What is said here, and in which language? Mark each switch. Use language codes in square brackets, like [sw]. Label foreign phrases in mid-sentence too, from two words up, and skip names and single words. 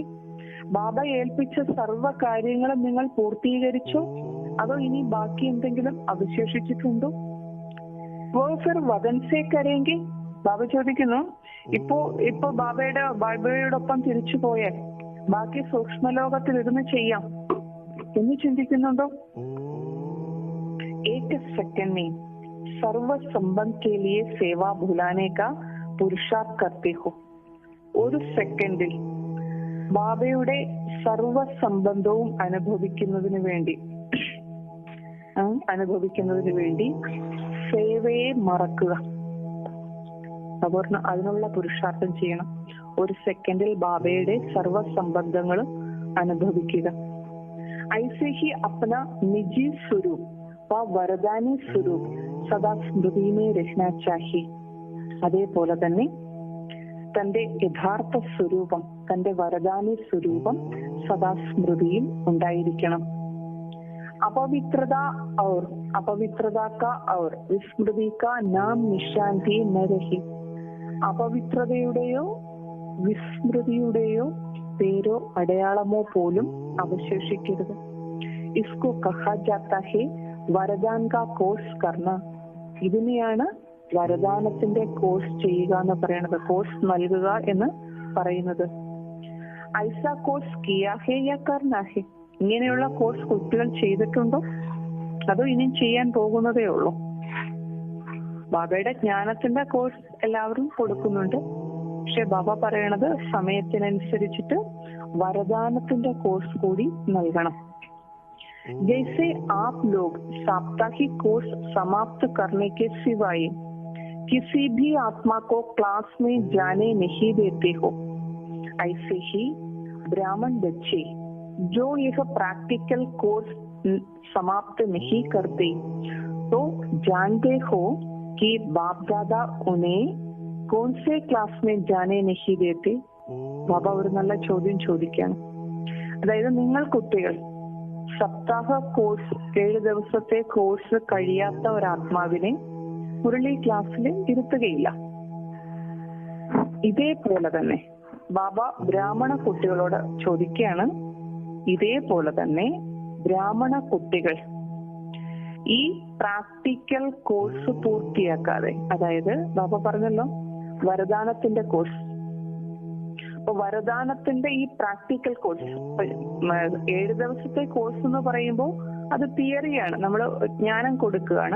[ml] ബാബ ഏൽപ്പിച്ച സർവ കാര്യങ്ങളും നിങ്ങൾ പൂർത്തീകരിച്ചോ അതോ ഇനി ബാക്കി എന്തെങ്കിലും അവശേഷിച്ചിട്ടുണ്ടോ? [hi] वो फिर वदन से करेंगे. [ml] ബാബ ചോദിക്കുന്നു, ഇപ്പോ ബാബയോടൊപ്പം തിരിച്ചു പോയാൽ ബാക്കി സൂക്ഷ്മലോകത്തിൽ ഇരുന്ന് ചെയ്യാം എന്ന് ചിന്തിക്കുന്നുണ്ടോ? [hi] एक सेकंड में सर्व संबंध के लिए सेवा भुलाने का पुरुषार्थ करते हो. [ml] ഒരു സെക്കൻഡിൽ ബാബയുടെ സർവ സംബന്ധവും അനുഭവിക്കുന്നതിന് വേണ്ടി സേവയെ മറക്കുക. അതിനുള്ള പുരുഷാർത്ഥം ചെയ്യണം. ഒരു സെക്കൻഡിൽ ബാബയുടെ സർവ സംബന്ധങ്ങളും അനുഭവിക്കുക. [hi] ऐसे ही अपना निजी स्वरूप वरदानी स्वरूप सदा स्मृति में रहना चाहिए. [ml] അതേപോലെ തന്നെ തന്റെ യഥാർത്ഥ സ്വരൂപം, തന്റെ വരദാനി സ്വരൂപം സദാ സ്മൃതിയിൽ ഉണ്ടായിരിക്കണം. [hi] अपवित्रता का और विस्मृति का नाम निशांति न रही. [ml] അപവിത്രതയുടെയോ വിസ്മൃതിയുടെയോ പേരോ അടയാളമോ പോലും അവശേഷിക്കരുത്. [hi] इसको कहा जाता है वरदान का कोर्स करना. [ml] ഇതിനെയാണ് വരദാനത്തിന്റെ കോഴ്സ് ചെയ്യുക എന്ന് പറയുന്നത്, കോഴ്സ് നൽകുക എന്ന് പറയുന്നത്. [hi] ऐसा कोर्स किया है या करना है. [ml] ഇങ്ങനെയുള്ള കോഴ്സ് കുട്ടികൾ ചെയ്തിട്ടുണ്ടോ അതോ ഇനിയും ചെയ്യാൻ പോകുന്നതേ ഉള്ളൂ? ബാബയുടെ ജ്ഞാനത്തിന്റെ കോഴ്സ് എല്ലാവരും കൊടുക്കുന്നുണ്ട്. പക്ഷെ ബാബ പറയണത് സമയത്തിനനുസരിച്ചിട്ട് വരദാനത്തിന്റെ കോഴ്സ് കൂടി നൽകണം. [hi] जैसे आप लोग साप्ताहिक कोर्स समाप्त करने के सिवाय किसी भी आत्मा को क्लास में जाने नहीं देते हो, ऐसे ही ब्राह्मण बच्चे जो यह प्रैक्टिकल कोर्स समाप्त नहीं करते तो जानते हो कि बाप दादा उन्हें कौन से क्लास में जाने नहीं देते. [ml] ബാബ ഒരു നല്ല ചോദ്യം ചോദിക്കുകയാണ്. അതായത് നിങ്ങൾ കുട്ടികൾ സപ്താഹ കോഴ്സ് 7 ദിവസത്തെ കോഴ്സ് കഴിയാത്ത ഒരാത്മാവിനെ മുരളി ക്ലാസ്സിൽ ഇരുത്തുകയില്ല. ഇതേപോലെ തന്നെ ബാബ ബ്രാഹ്മണ കുട്ടികളോട് ചോദിക്കുകയാണ്, ഇതേപോലെ തന്നെ ബ്രാഹ്മണ കുട്ടികൾ ഈ പ്രാക്ടിക്കൽ കോഴ്സ് പൂർത്തിയാക്കാതെ, അതായത് ബാബ പറഞ്ഞല്ലോ വരദാനത്തിന്റെ കോഴ്സ്, അപ്പൊ വരദാനത്തിന്റെ ഈ പ്രാക്ടിക്കൽ കോഴ്സ് 7 ദിവസത്തെ കോഴ്സ് എന്ന് പറയുമ്പോൾ അത് തിയറിയാണ്, നമ്മൾ ജ്ഞാനം കൊടുക്കുകയാണ്.